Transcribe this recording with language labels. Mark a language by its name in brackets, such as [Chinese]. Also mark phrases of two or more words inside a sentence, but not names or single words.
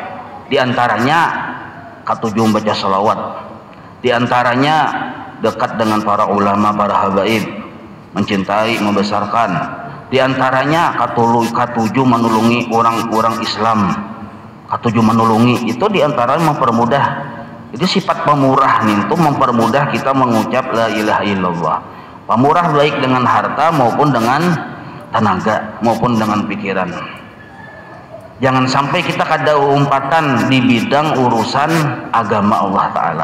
[Banjar] Di antaranya katujuh baca salawat. Di antaranya dekat dengan para ulama, para habaib, mencintai, membesarkan. Di antaranya katujuh menulungi orang-orang Islam. Katujuh menulungi itu diantaranya mempermudah. Itu sifat pemurah nih, itu mempermudah kita mengucap [Arabic] لا إله إلا الله. [Banjar] Pemurah baik dengan harta maupun dengan tenaga maupun dengan pikiran. Jangan sampai kita kada umpatan di bidang urusan agama Allah Ta'ala.